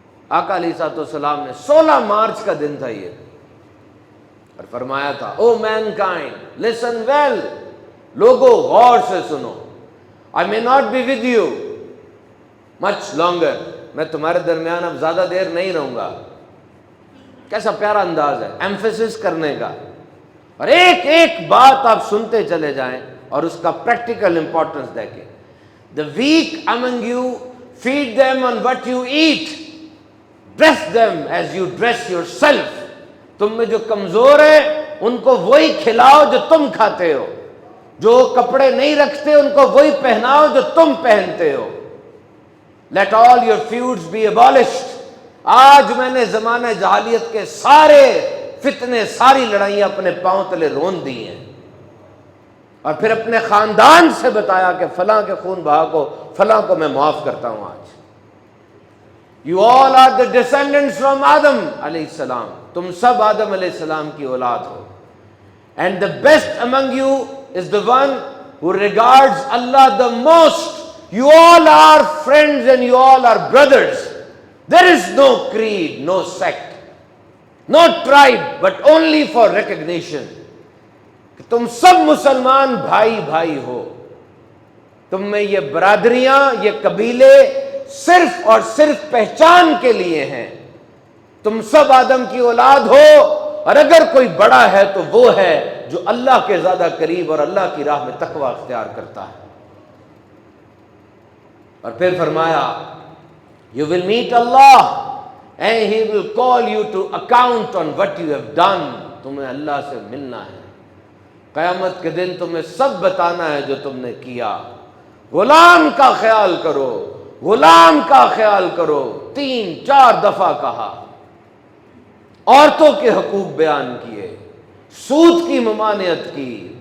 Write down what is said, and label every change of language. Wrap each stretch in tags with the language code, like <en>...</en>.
<ur>آقا علیہ الصلوۃ والسلام نے 16 مارچ کا دن تھا یہ، اور فرمایا تھا،</ur> <en>oh mankind listen well,</en> <ur>لوگو غور سے سنو،</ur> <en>I may not be with you much longer،</en> <ur>میں تمہارے درمیان اب زیادہ دیر نہیں رہوں گا۔ کیسا پیارا انداز ہے ایمفیسس کرنے کا، اور ایک ایک بات آپ سنتے چلے جائیں اور اس کا پریکٹیکل امپورٹنس دیکھیں.</ur> <en>The weak among you, feed them on what you eat. Dress them as you dress yourself.</en> <ur>تم میں جو کمزور ہیں ان کو وہی کھلاؤ جو تم کھاتے ہو. جو کپڑے نہیں رکھتے ان کو وہی پہناؤ جو تم پہنتے ہو.</ur> <en>Let all your feuds be abolished.</en> <ur>آج میں نے زمانہ جاہلیت کے سارے فتنے، ساری لڑائیاں اپنے پاؤں تلے رون دی ہیں. اور پھر اپنے خاندان سے بتایا کہ فلاں کے خون بہا کو، فلاں کو میں معاف کرتا ہوں آج.</ur> <en>You all are the descendants from Adam علیہ السلام.</en> <ur>تم سب آدم علیہ السلام کی اولاد ہو.</ur> <en>And the best among you is the one who regards Allah the most. You all are friends and you all are brothers. There is no creed, no sect, no tribe, but only for recognition.</en> <ur>کہ تم سب مسلمان بھائی بھائی ہو. تم میں یہ برادریاں، یہ قبیلے صرف اور صرف پہچان کے لیے ہیں. تم سب آدم کی اولاد ہو، اور اگر کوئی بڑا ہے تو وہ ہے جو اللہ کے زیادہ قریب اور اللہ کی راہ میں تقوی اختیار کرتا ہے. اور پھر فرمایا</ur> <en>You will meet Allah and He will call you to account on what you have done.</en> <ur>تمہیں اللہ سے ملنا ہے. قیامت کے دن تمہیں سب بتانا ہے جو تم نے کیا. غلام کا خیال کرو، غلام کا خیال کرو. 3-4 دفعہ کہا. عورتوں کے حقوق بیان کیے، سود کی ممانعت کی.</ur>